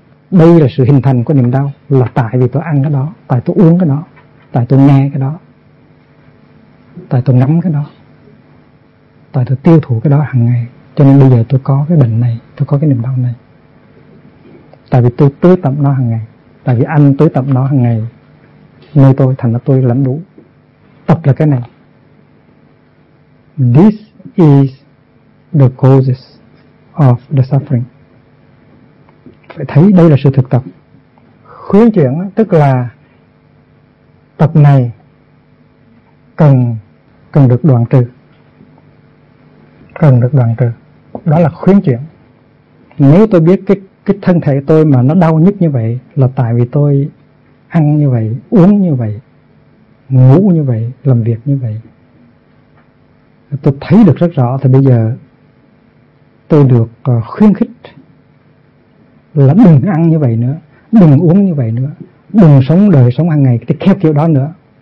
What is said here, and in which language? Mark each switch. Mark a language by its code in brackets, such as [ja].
[vi] Đây là sự hình thành của niềm đau, là tại vì tôi ăn cái đó, tại tôi uống cái đó, tại tôi nghe cái đó, tại tôi ngắm cái đó, tại tôi tiêu thụ cái đó hàng ngày. Cho nên bây giờ tôi có cái bệnh này, tôi có cái niềm đau này. Tại vì tôi tưới tẩm nó hàng ngày, tại vì anh tưới tẩm nó hàng ngày nơi tôi, thành ra tôi lãnh đủ. Tập là cái này. [en] This is the causes of the suffering. [vi] Phải thấy đây là sự thực tập. Khuyến chuyển tức là tập này cần được đoạn trừ. Cần được đoạn trừ. Đó là khuyến chuyển. Nếu tôi biết cái thân thể tôi mà nó đau nhức như vậy là tại vì tôi ăn như vậy, uống như vậy, ngủ như vậy, làm việc như vậy, tôi thấy được rất rõ, thì bây giờ tôi được khuyến khích là đừng ăn như vậy nữa, đừng uống như vậy nữa, đừng sống đời sống hàng ngày theo kiểu đó nữa.